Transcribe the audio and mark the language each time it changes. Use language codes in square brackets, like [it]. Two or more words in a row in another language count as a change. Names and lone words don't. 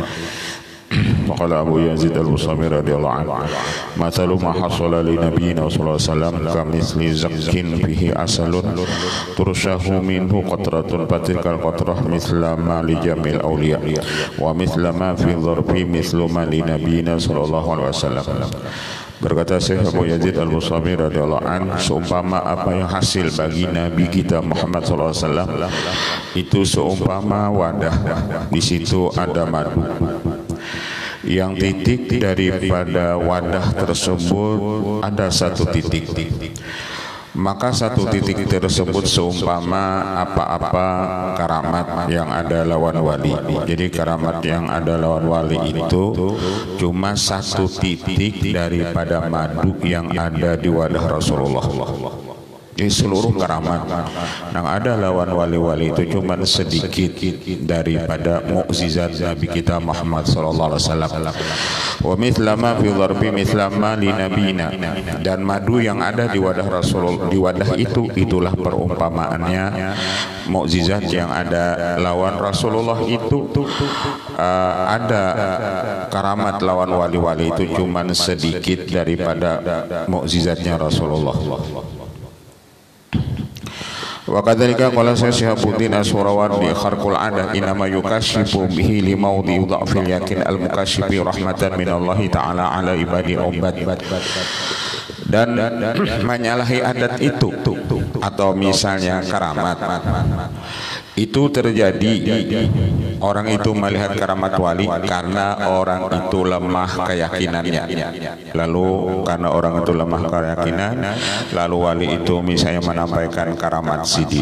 [ar] وقال أبو يزيد البصامي رضي الله عنه مثل ما حصل لنبينا صلى الله عليه وسلم كمثل زك فيه عسل ترشه منه قطرة فتلك القطرة مثل ما لجميع الأولياء ومثل ما في ظرف مثل ما لنبينا صلى الله عليه وسلم. [bjn] Berkata Syekh Abu Yazid Al-Bustami [ar] رضي الله عنه, [bjn] seumpama apa yang hasil bagi Nabi kita Muhammad [ar] صلى الله عليه وسلم [bjn] itu seumpama wadah, di situ ada madu. Yang titik daripada wadah tersebut ada satu titik. Maka satu titik tersebut seumpama apa-apa karamat yang ada lawan wali. Jadi karamat yang ada lawan wali itu cuma satu titik daripada madu yang ada di wadah Rasulullah. Jadi seluruh karamat yang ada lawan wali-wali itu cuma sedikit daripada mukjizat Nabi kita Muhammad [ar] صلى الله عليه وسلم. ومثل ما في ظرف مثل ما لنبينا, [bjn] dan madu yang ada di wadah Rasul, di wadah itu itulah perumpamaannya mukjizat yang ada lawan Rasulullah itu. Ada karamat lawan wali-wali itu cuma sedikit daripada mukjizatnya Rasulullah. [ar] وكذلك قال شيخ الدين السهروردي خرق العادة إنما يكاشف به لموضع ضعف اليقين المكاشف رحمة من الله تعالى على عباده العباد. [bjn] Dan menyalahi adat itu atau misalnya karamat itu terjadi, orang itu melihat karamat wali karena orang itu lemah keyakinannya. Lalu karena orang itu lemah keyakinan, lalu wali itu misalnya menampaikan karamat sidin.